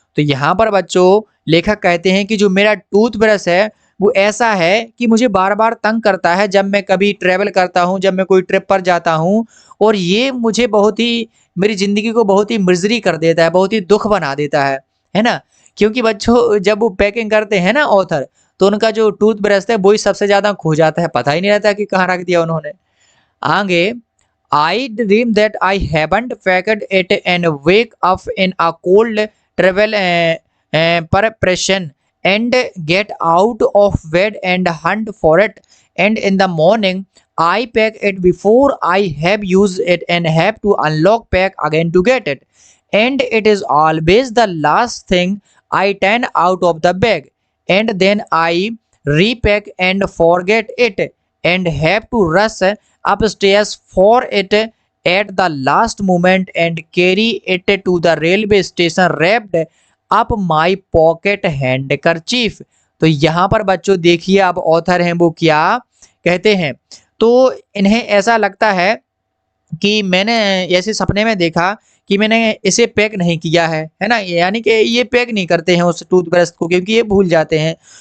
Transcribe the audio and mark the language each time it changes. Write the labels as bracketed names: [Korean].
[Hindi] तो यहाँ पर बच्चों लेखक कहते हैं कि जो मेरा टूथब्रश है वो ऐसा है कि मुझे बार बार तंग करता है जब मैं कभी ट्रेवल करता हूँ, जब मैं कोई ट्रिप पर जाता हूँ, और ये मुझे बहुत ही मेरी ज़िंदगी को बहुत ही मिज़री कर देता है, बहुत ही दुःख बना देता है ना? क्योंकि बच्चों जब वो पैकिंग करते हैं ना ऑथर, तो उनका जो टूथब्रश है वो ही सबसे ज़्यादा खो जाता है, पता ही नहीं रहता कि कहाँ रख दिया उन्होंने। [English] आगे, I dream that I haven't packed it and wake up in a cold travel preparation and get out of bed and hunt for it. And in the morning, I pack it before I have used it and have to unlock pack again to get it. And it is always the last thing I turn out of the bag. And then I repack and forget it and have to rush upstairs for it at the last moment and carry it to the railway station wrapped up my pocket handkerchief। [Hindi] तो यहाँ पर बच्चों देखिए अब author हैं वो क्या कहते हैं। तो इन्हें ऐसा लगता है कि मैंने ऐसे सपने में देखा कि मैंने इसे पैक नहीं किया है ना, यानी कि ये पैक नहीं करते हैं उस टूथब्रश को क्योंकि ये भूल जाते हैं।